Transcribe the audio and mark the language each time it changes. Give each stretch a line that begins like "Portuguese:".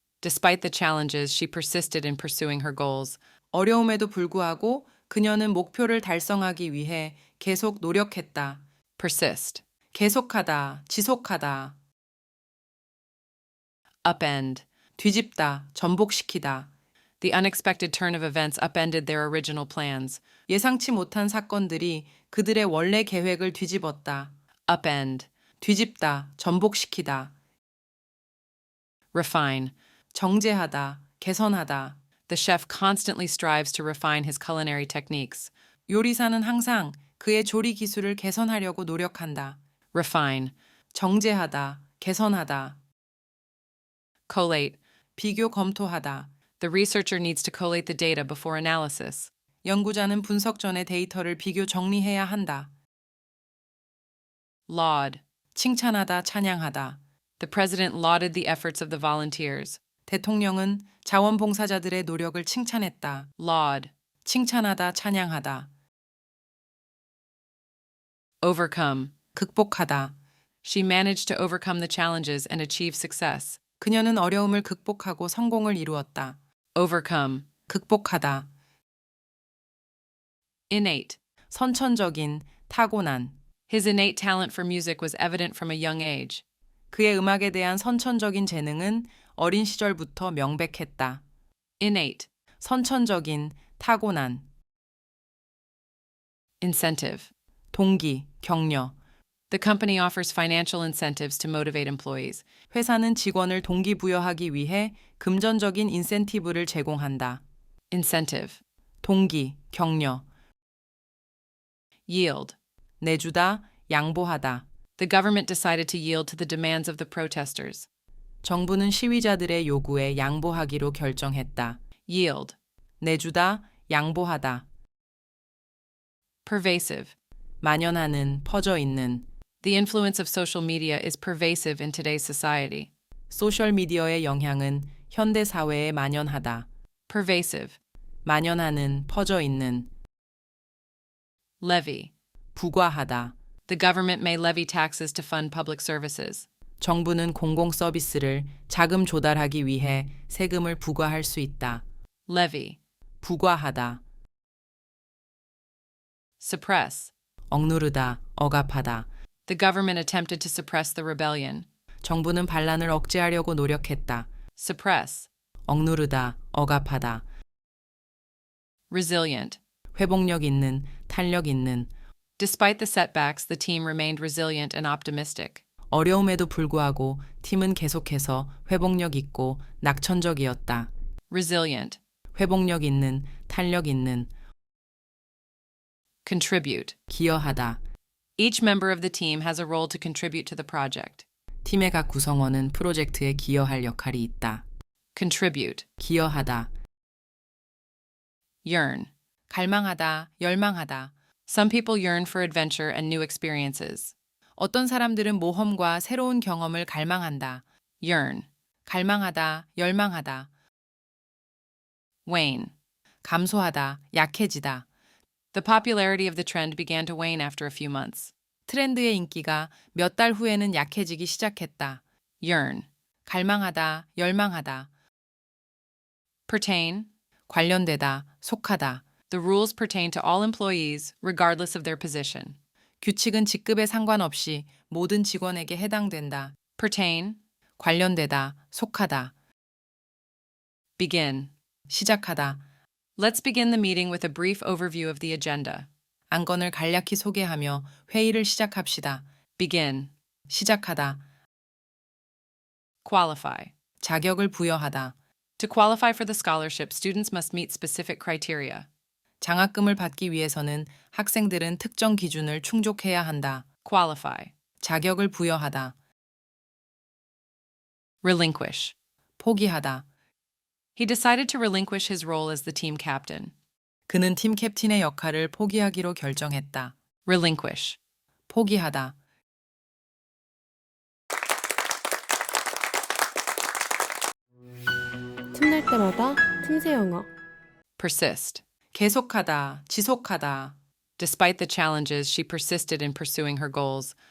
English: Despite the challenges, she persisted in pursuing her goals.
Korean: 어려움에도 불구하고 그녀는 목표를 달성하기 위해 계속 노력했다. Persist. 계속하다, 지속하다. Upend. 뒤집다, 전복시키다.
English: The unexpected turn of events upended their original plans.
Korean: 예상치 못한 사건들이 그들의 원래 계획을 뒤집었다. Upend. 뒤집다, 전복시키다. Refine. 정제하다, 개선하다.
English: The chef constantly strives to refine his culinary techniques.
Korean: 요리사는 항상 그의 조리 기술을 개선하려고 노력한다. Refine. 정제하다, 개선하다. Collate. 비교 검토하다.
English: The researcher needs to collate the data before analysis.
Korean: 연구자는 분석 전에 데이터를 비교 정리해야 한다. Laud. 칭찬하다, 찬양하다.
English: The president lauded the efforts of the volunteers.
Korean: 대통령은 자원봉사자들의 노력을 칭찬했다. Laud. 칭찬하다, 찬양하다. Overcome. 극복하다.
English: She managed to overcome the challenges and achieve success.
Korean: 그녀는 어려움을 극복하고 성공을 이루었다. Overcome. 극복하다. Innate. 선천적인, 타고난.
English: His innate talent for music was evident from a young age.
Korean: 그의 음악에 대한 선천적인 재능은 어린 시절부터 명백했다. Innate. 선천적인, 타고난. Incentive. 동기, 격려.
English: The company offers financial incentives to motivate employees.
Korean: 회사는 직원을 동기부여하기 위해 금전적인 인센티브를 제공한다. Incentive. 동기, 격려. Yield. 내주다, 양보하다.
English: The government decided to yield to the demands of the protesters.
Korean: 정부는 시위자들의 요구에 양보하기로 결정했다. Yield. 내주다, 양보하다. Pervasive. 만연하는, 퍼져 있는.
English: The influence of social media is pervasive in today's society.
Korean: 소셜 미디어의 영향은 현대 사회에 만연하다. Pervasive. 만연하는, 퍼져 있는. Levy. 부과하다.
English: The government may levy taxes to fund public services.
Korean: 정부는 공공 서비스를 자금 조달하기 위해 세금을 부과할 수 있다. Levy. 부과하다. Suppress. 억누르다, 억압하다.
English: The government attempted to suppress the rebellion.
Korean: 정부는 반란을 억제하려고 노력했다. Suppress. 억누르다, 억압하다. Resilient. 회복력 있는, 탄력 있는.
English: Despite the setbacks, the team remained resilient and optimistic.
Korean: 어려움에도 불구하고 팀은 계속해서 회복력 있고 낙천적이었다. Resilient. 회복력 있는, 탄력 있는. Contribute. 기여하다.
English: Each member of the team has a role to contribute to the project.
Korean: 팀의 각 구성원은 프로젝트에 기여할 역할이 있다. Contribute. 기여하다. Yearn. 갈망하다, 열망하다.
English: Some people yearn for adventure and new experiences.
Korean: 어떤 사람들은 모험과 새로운 경험을 갈망한다. Yearn. 갈망하다, 열망하다. Wane. 감소하다, 약해지다.
English: The popularity of the trend began to wane after a few months.
Korean: 트렌드의 인기가 몇 달 후에는 약해지기 시작했다. Yearn. 갈망하다, 열망하다. Pertain. 관련되다, 속하다.
English: The rules pertain to all employees, regardless of their position.
Korean: 규칙은 직급에 상관없이 모든 직원에게 해당된다. Pertain. 관련되다, 속하다. Begin. 시작하다.
English: Let's begin the meeting with a brief overview of the agenda.
Korean: 안건을 간략히 소개하며 회의를 시작합시다. Begin. 시작하다. Qualify. 자격을 부여하다.
English: To qualify for the scholarship, students must meet specific criteria.
Korean: 장학금을 받기 위해서는 학생들은 특정 기준을 충족해야 한다. Qualify. 자격을 부여하다. Relinquish. 포기하다.
English: He decided to relinquish his role as the team captain.
Korean: 그는 팀 캡틴의 역할을 포기하기로 결정했다. Relinquish. 포기하다. 틈날 때마다 틈새 영어. Persist. 계속하다, 지속하다.
English: Despite the challenges, she persisted in pursuing her goals.